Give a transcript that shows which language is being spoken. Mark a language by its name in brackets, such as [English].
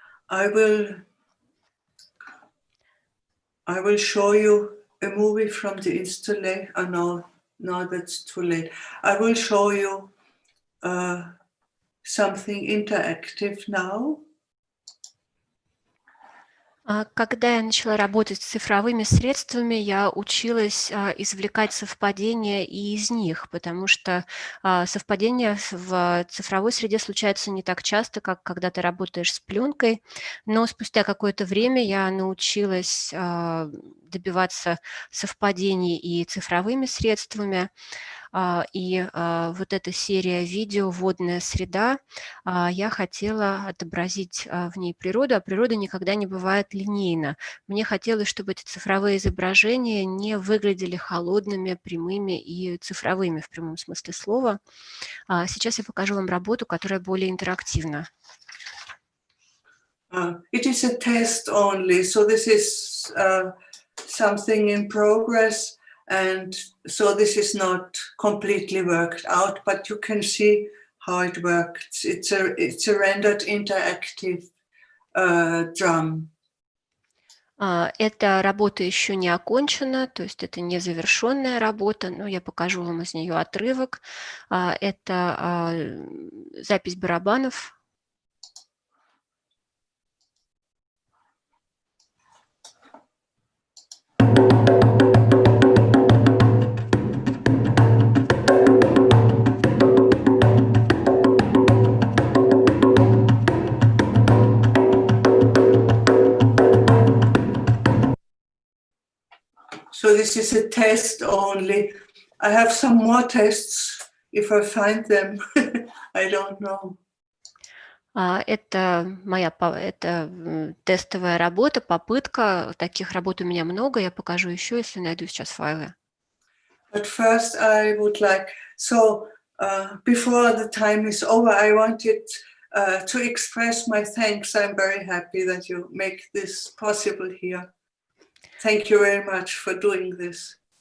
[English] I will show you a movie from the installation. No, that's too late. I will show you something interactive now. [Russian] Когда я начала работать с цифровыми средствами, я училась извлекать совпадения и из них, потому что совпадения в цифровой среде случаются не так часто, как когда ты работаешь с пленкой, но спустя какое-то время я научилась добиваться совпадений и цифровыми средствами. И вот эта серия видео «Водная среда», я хотела отобразить в ней природу, а природа никогда не бывает линейна. Мне хотелось, чтобы эти цифровые изображения не выглядели холодными, прямыми и цифровыми в прямом смысле слова. Сейчас я покажу вам работу, которая более интерактивна. [English] It is a test only, so this is something in progress. And so this is not completely worked out, but you can see how it works. It's a rendered interactive drum. [Russian] Эта работа еще не окончена, то есть это не завершенная работа, но я покажу вам из нее отрывок. Это запись барабанов. [English] So this is a test only. I have some more tests if I find them. I don't know. [Russian] Это тестовая работа, попытка. Таких работ у меня много. Я покажу еще, если найду сейчас файлы. [English] But first I would like, before the time is over, I wanted to express my thanks. I'm very happy that you make this possible here. Thank you very much for doing this.